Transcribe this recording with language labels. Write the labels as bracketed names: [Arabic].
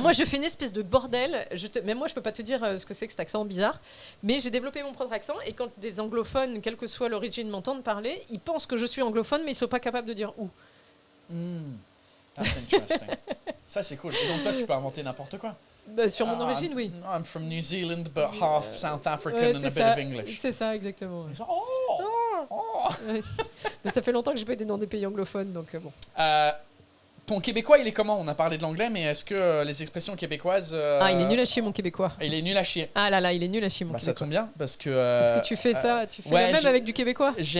[French] moi je fais une espèce de bordel. Même moi je peux pas te dire ce que c'est que cet accent bizarre. Mais j'ai développé mon propre accent et quand des anglophones, quelle que soit l'origine, m'entendent parler, ils pensent que je suis anglophone mais ils sont pas capables de dire où. [English] That's interesting. [French] Ça c'est cool. Et donc toi tu peux inventer n'importe quoi. Bah, sur mon origine, oui. [English] I'm from New Zealand but half South African and a bit of English. [French] C'est ça, exactement. Ouais. Oh. Ouais. Mais ça fait longtemps que j'ai pas été dans des pays anglophones, donc bon. Ton québécois, il est comment? On a parlé de l'anglais, mais est-ce que les expressions québécoises... Ah, il est nul à chier, mon québécois. Il est nul à chier. Ah là là, il est nul à chier, mon québécois. Ça tombe bien, parce que... Parce que tu fais ça, tu fais le même avec du québécois.